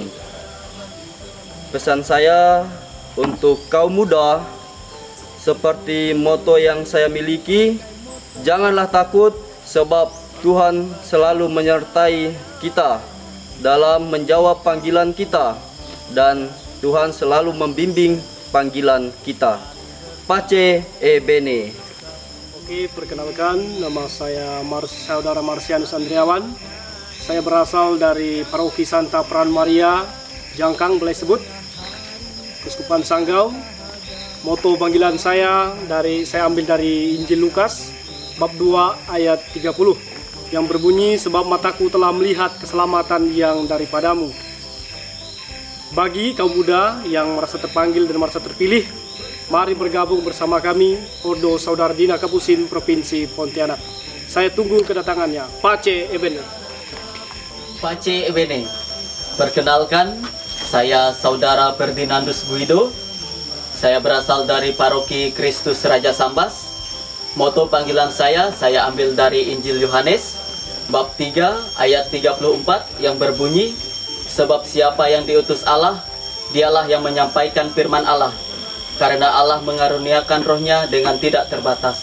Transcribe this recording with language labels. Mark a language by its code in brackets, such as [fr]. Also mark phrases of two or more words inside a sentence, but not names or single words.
[id] Pesan saya untuk kaum muda, seperti moto yang saya miliki, janganlah takut sebab Tuhan selalu menyertai kita dalam menjawab panggilan kita dan Tuhan selalu membimbing panggilan kita. [it] Pace e bene. [id] Oke, perkenalkan, nama saya Saudara Marsianus Andriawan. Saya berasal dari Paroki Santa Peran Maria, Jangkang, Belesebut, Keuskupan Sanggau. Moto panggilan saya ambil dari Injil Lukas bab 2 ayat 30 yang berbunyi, sebab mataku telah melihat keselamatan yang daripadamu. Bagi kaum muda yang merasa terpanggil dan merasa terpilih, mari bergabung bersama kami, Ordo Saudara Dina Kapusin, Provinsi Pontianak. Saya tunggu kedatangannya. [it] Pace e bene. Pace e bene. [id] Perkenalkan, saya Saudara Ferdinandus Guido. Saya berasal dari Paroki Kristus Raja Sambas. Moto panggilan saya ambil dari Injil Yohanes bab 3 ayat 34 yang berbunyi, sebab siapa yang diutus Allah, dialah yang menyampaikan firman Allah, karena Allah mengaruniakan rohnya dengan tidak terbatas.